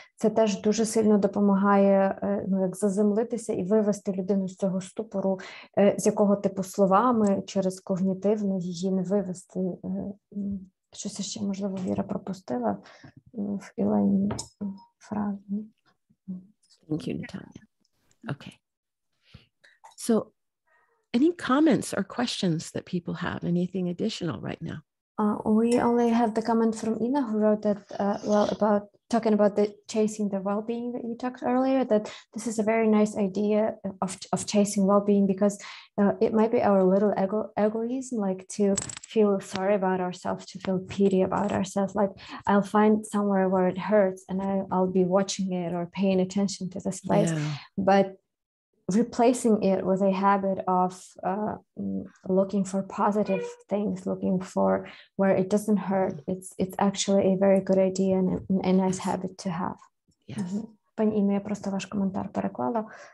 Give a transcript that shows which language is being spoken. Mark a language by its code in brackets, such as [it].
[uk] Це теж дуже сильно допомагає як заземлитися і вивести людину з цього ступору, з якого типу словами через когнітивне її не вивести. Щось ще, можливо, Віра пропустила в Ілені фразі. [en] Thank you, Natalia. Okay. So any comments or questions that people have? Anything additional right now? We only have the comment from Ina, who wrote that, about talking about the chasing the well-being that you talked earlier, that this is a very nice idea of chasing well-being, because it might be our little egoism, like to feel sorry about ourselves, to feel pity about ourselves. Like I'll find somewhere where it hurts and I'll be watching it or paying attention to this place. Yeah. But replacing it with a habit of looking for positive things, looking for where it doesn't hurt, it's actually a very good idea and a nice habit to have. Yes. [uk] Пані Інно, я просто ваш коментар переклала.